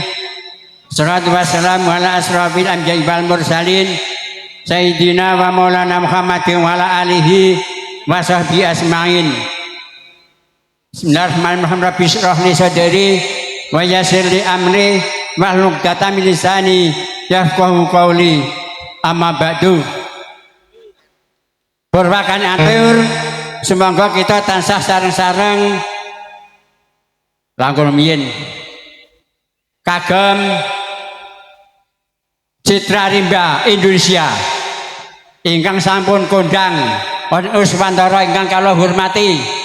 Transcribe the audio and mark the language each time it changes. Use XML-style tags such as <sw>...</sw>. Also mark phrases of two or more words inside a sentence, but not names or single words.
<ar>الصلاة والسلام على أشرف الأنبياء والمرسلين سيدنا ومولانا محمد وعلى آله وصحبه أجمعين. بسم الله الرحمن الرحيم رب اشرح لي صدري ويسر لي أمري واحلل عقدة من لساني يفقهوا قولي. أما بعد.</ar> <jv>Purwakan atur, semoga kita tansah sareng-sareng langkung rumiyin kagem Citra Rimba Indonesia ingkang sampun kondang Uswantara ingkang kula hormati.</jv>